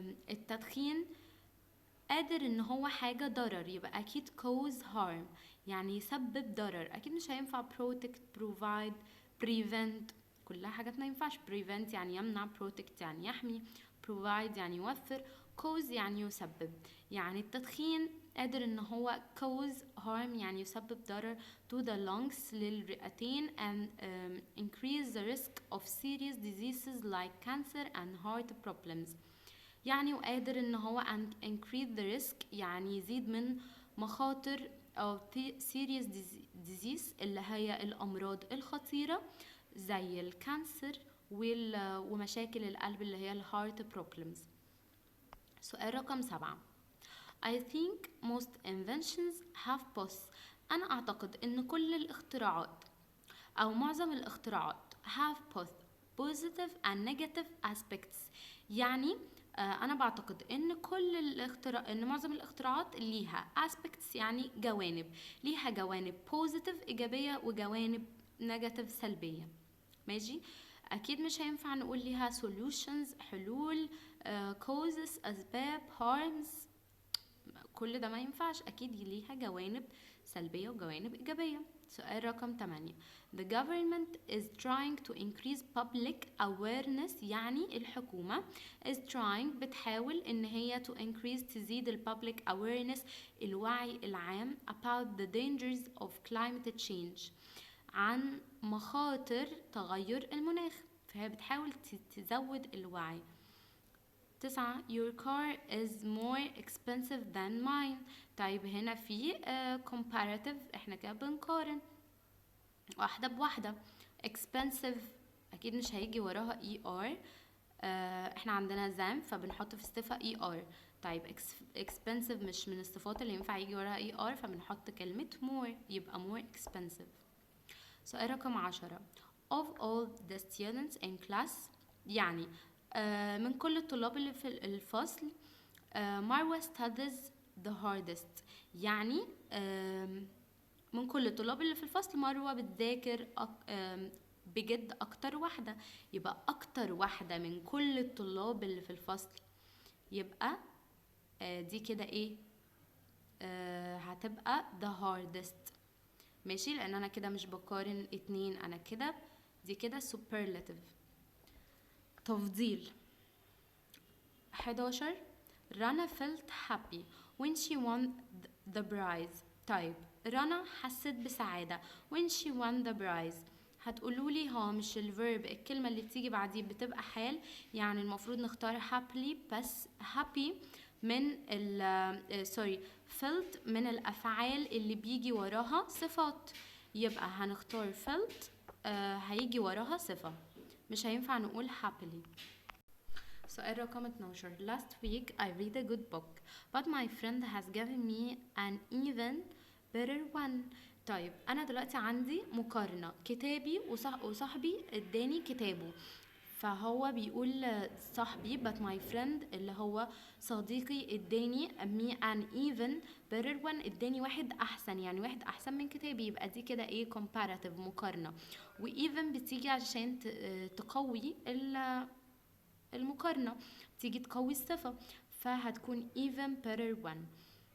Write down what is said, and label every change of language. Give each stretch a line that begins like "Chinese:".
Arabic: التدخين قادر ان هو حاجة ضرر، يبقى اكيد cause harm يعني يسبب ضرر. اكيد مش هينفع protect provide prevent، كلها حاجات ما ينفعش. prevent يعني يمنع، protect يعني يحمي، provide يعني يوفر، cause يعني يسبب.
English: يعني التدخين قادر ان هو cause harm يعني يسبب ضرر to the lungs للرئتين and increase the risk of serious diseases like cancer and heart problems.
Arabic: يعني وقادر ان هو increase the risk يعني يزيد من مخاطر او serious disease اللي هي الامراض الخطيرة زي الكانسر ومشاكل القلب اللي هي الهارت problems. سؤال رقم 7.
English: I think most inventions have both.
Arabic: انا اعتقد ان كل الاختراعات او معظم الاختراعات have both positive and negative aspects. يعني انا بعتقد ان ان معظم الاختراعات ليها aspects يعني جوانب، ليها جوانب positive ايجابية وجوانب negative سلبية. ماشي. اكيد مش هينفع نقول ليها solutions حلول causes اسباب harms، كل ده ما ينفعش. اكيد ليها جوانب سلبية وجوانب ايجابية. سؤال رقم 8.
English: The government is trying to increase public awareness.
Arabic: يعني الحكومة is trying بتحاول ان هي to increase تزيد ال public awareness الوعي العام about the dangers of climate change عن مخاطر تغير المناخ، فهي بتحاول تزود الوعي. 9.
English: Your car is more expensive than mine.
Arabic: طيب هنا في comparative، احنا كده بنقارن واحدة بواحدة. expensive أكيد مش هيجي وراها ER، احنا عندنا زام فبنحط في الصفة ER. طيب expensive مش من الصفات اللي ينفع يجي وراها ER، فبنحط كلمة more يبقى more expensive.
English: سؤال رقم 10. Of all the students in class. يعني
Arabic: من كل الطلاب اللي في الفصل مروة studies the hardest. يعني من كل الطلاب اللي في الفصل مروة بتذاكر بجد أكتر واحدة. يبقى أكتر واحدة من كل الطلاب اللي في الفصل، يبقى دي كده ايه؟ هتبقى the hardest. ماشي، لأن أنا كده مش بقارن اتنين، أنا كده دي كده superlative، تفضيل.
English: 11 رنا felt happy when she won the prize.
Arabic: طيب رنا حست بسعادة when she won the prize. هتقولولي ها مش الverb الكلمة اللي بتيجي بعديه بتبقى حال، يعني المفروض نختار happily، بس happy من سوري felt من الأفعال اللي بيجي وراها صفات، يبقى هنختار felt هيجي وراها صفة، مش هينفع نقول happily.
English: سؤال رقم 12 Last week I read a good book but my friend has given me an even better one.
Arabic: طيب أنا دلوقتي عندي مقارنة، كتابي وصاحبي اداني كتابه، فهو بيقول صاحبي but my friend اللي هو صديقي اداني me an even better one، اداني واحد أحسن، يعني واحد أحسن من كتابي، يبقى دي كده ايه comparative مقارنة، و even بتيجي عشان تقوي المقارنة، تيجي تقوي الصفة، فهتكون even better one.